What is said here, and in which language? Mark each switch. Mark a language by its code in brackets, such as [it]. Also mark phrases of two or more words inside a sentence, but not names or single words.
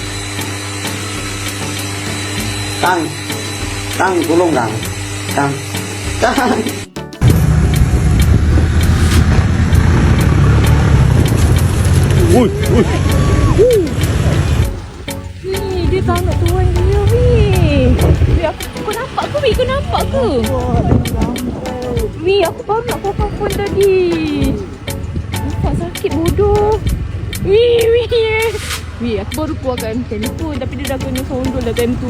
[ms] Kang, Kang tolong Kang. Kang, Kang. Wih. Wih, dia tak nak tuan dia, wih. Wih, kau nampak ke, wih? Kau nampak ke? Wih, aku baru nak telefon tadi. Nampak sakit bodoh. Wih. Wih, aku baru keluarkan telefon tapi dia dah kena sondol dah time tu.